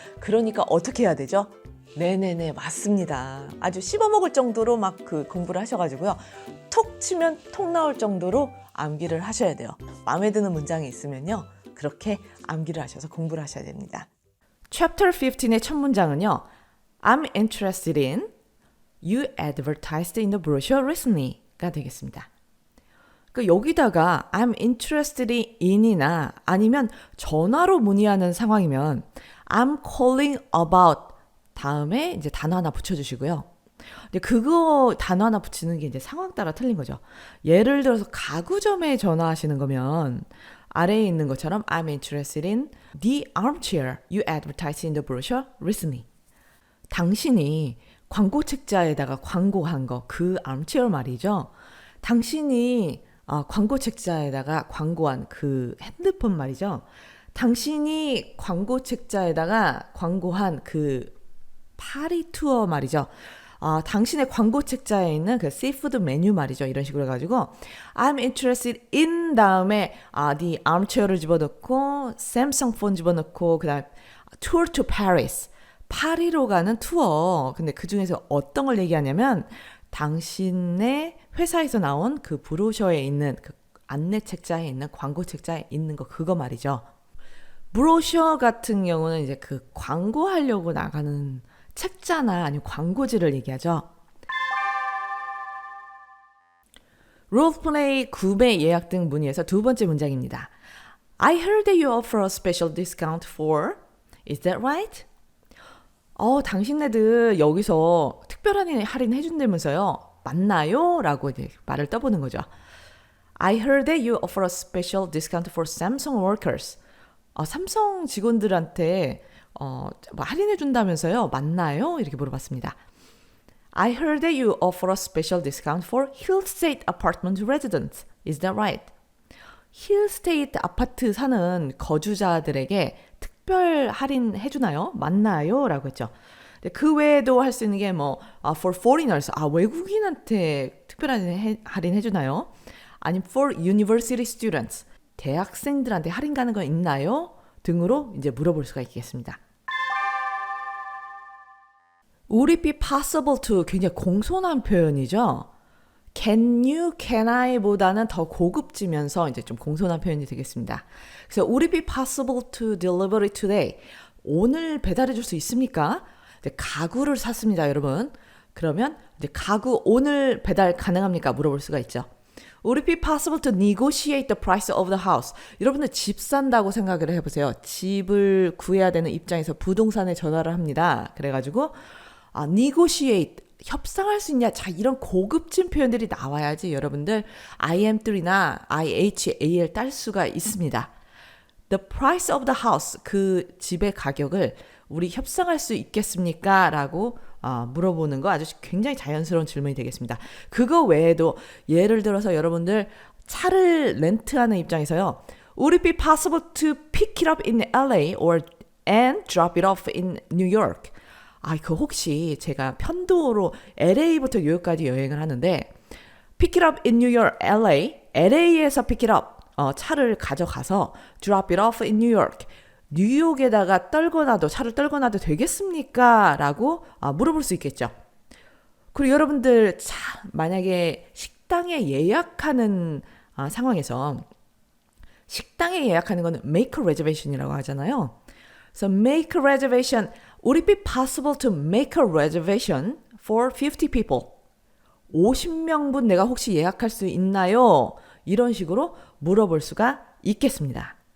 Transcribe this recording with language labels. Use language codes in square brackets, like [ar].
[ko] 그러니까 어떻게 해야 되죠? 네네네, 맞습니다. 아주 씹어먹을 정도로 막 공부를 하셔가지고요. 톡 치면 톡 나올 정도로 암기를 하셔야 돼요. 마음에 드는 문장이 있으면요. 그렇게 암기를 하셔서 공부를 하셔야 됩니다. Chapter 15의 첫 문장은요. [en] I'm interested in You advertised in the brochure recently가 [ko] 되겠습니다. 그러니까 여기다가 [en] I'm interested in [ko] 이나 아니면 전화로 문의하는 상황이면 [en] I'm calling about [ko] 다음에 이제 단어 하나 붙여주시고요. 근데 그거 단어 하나 붙이는 게 이제 상황 따라 틀린 거죠. 예를 들어서 가구점에 전화하시는 거면 아래에 있는 것처럼 [en] I'm interested in the armchair you advertised in the brochure recently. [ko] 당신이 광고 책자에다가 광고한 거, 그 armchair 말이죠. 당신이 광고 책자에다가 광고한 그 핸드폰 말이죠. 당신이 광고 책자에다가 광고한 그 파리 투어 말이죠. 당신의 광고 책자에 있는 그 시푸드 메뉴 말이죠. 이런 식으로 해가지고 [en] I'm interested in [ko] 다음에 the armchair를 집어넣고 샘성 폰 집어넣고 그 다음에 [en] tour to Paris [ko] 파리로 가는 투어. 근데 그 중에서 어떤 걸 얘기하냐면 당신의 회사에서 나온 그 브로셔에 있는 그 안내 책자에 있는 광고 책자에 있는 거 그거 말이죠. 브로셔 같은 경우는 이제 그 광고하려고 나가는 책자나 아니면 광고지를 얘기하죠. 롤플레이 구매 예약 등 문의에서 두 번째 문장입니다. [en] I heard that you offer a special discount for, is that right? [ko] 당신네들 여기서 특별한 할인 해준다면서요. 맞나요? 라고 이제 말을 떠보는 거죠. [en] I heard that you offer a special discount for Samsung workers. [ko] 삼성 직원들한테 할인해준다면서요. 맞나요? 이렇게 물어봤습니다. [en] I heard that you offer a special discount for Hillstate apartment residents. Is that right? [ko] 힐스테이트 아파트 사는 거주자들에게 특별 할인 해주나요? 맞나요? 라고 했죠. 그 외에도 할 수 있는 게 [en] for foreigners, [ko] 외국인한테 특별한 할인 해주나요? 아니면 [en] for university students, [ko] 대학생들한테 할인 가는 거 있나요? 등으로 이제 물어볼 수가 있겠습니다. [en] Would it be possible to [ko] 굉장히 공손한 표현이죠. [en] Can you, can I [ko] 보다는 더 고급지면서 이제 좀 공손한 표현이 되겠습니다. 그래서 [en] Would it be possible to deliver it today? [ko] 오늘 배달해 줄 수 있습니까? 이제 가구를 샀습니다, 여러분. 그러면 이제 가구 오늘 배달 가능합니까? 물어볼 수가 있죠. [en] Would it be possible to negotiate the price of the house? [ko] 여러분들 집 산다고 생각을 해보세요. 집을 구해야 되는 입장에서 부동산에 전화를 합니다. 그래가지고 negotiate 협상할 수 있냐? 자, 이런 고급진 표현들이 나와야지 여러분들 IM3나 IHAL 딸 수가 있습니다. [en] The price of the house, [ko] 그 집의 가격을 우리 협상할 수 있겠습니까? 라고 물어보는 거 아주 굉장히 자연스러운 질문이 되겠습니다. 그거 외에도 예를 들어서 여러분들 차를 렌트하는 입장에서요. [en] Would it be possible to pick it up in LA or and drop it off in New York? [ko] 그 혹시 제가 편도로 LA부터 뉴욕까지 여행을 하는데 [en] pick it up in New York, LA에서 pick it up [ko] 차를 가져가서 [en] drop it off in New York [ko] 뉴욕에다가 차를 떨궈 놔도 되겠습니까? 라고 물어볼 수 있겠죠. 그리고 여러분들 만약에 식당에 예약하는 상황에서 식당에 예약하는 거는 [en] make a reservation [ko] 이라고 하잖아요. [en] So make a reservation. Would it be possible to make a reservation for 50 people? [ko] 50명분 내가 혹시 예약할 수 있나요? 이런 식으로 물어볼 수가 있겠습니다.